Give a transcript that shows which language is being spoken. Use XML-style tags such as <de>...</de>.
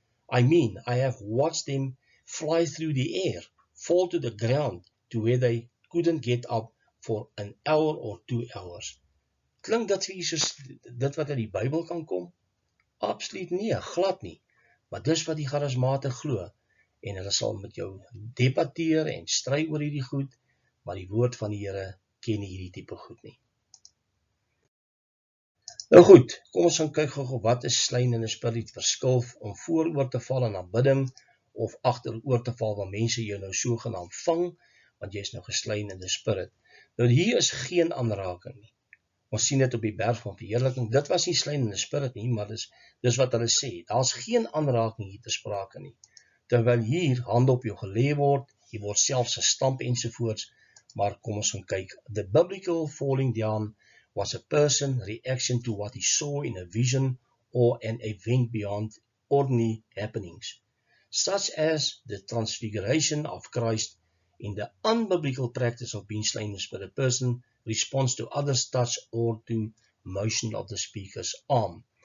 <en>I mean, I have watched them fly through the air, fall to the ground, to where they couldn't get up for an hour or 2 hours.</en> <af>Klink dit vir Jesus, dit wat uit die Bybel kan kom? Absoluut nie, glad nie. Maar dis wat die charismate glo, en hulle sal met jou debatteer en stry oor hierdie goed, maar die woord van die Here ken nie hierdie tipe goed nie. Nou goed, kom ons gaan kyk gou wat is slain in die spirit, verskil om vooroor te val in aanbidding, of agteroor te val, waar mense jou nou sogenaamd vang, want jy is nou geslain in die spirit. Nou hier is geen aanraking nie. Ons sien dit op die berg van verheerliking, dit was nie slain in die spirit nie, maar dis wat hulle sê, daar is geen aanraking hier te sprake nie. Terwyl hier hande op jou gelê word, jy word selfs gestamp ensovoorts, maar kom ons gaan kyk.</af> <en>The biblical falling down was a person's reaction to what he saw in a vision or an event beyond ordinary happenings, such as the transfiguration of Christ. In the unbiblical practice of being slain in the spirit, a person responds to others' touch or to motion of the speaker's arm.</en>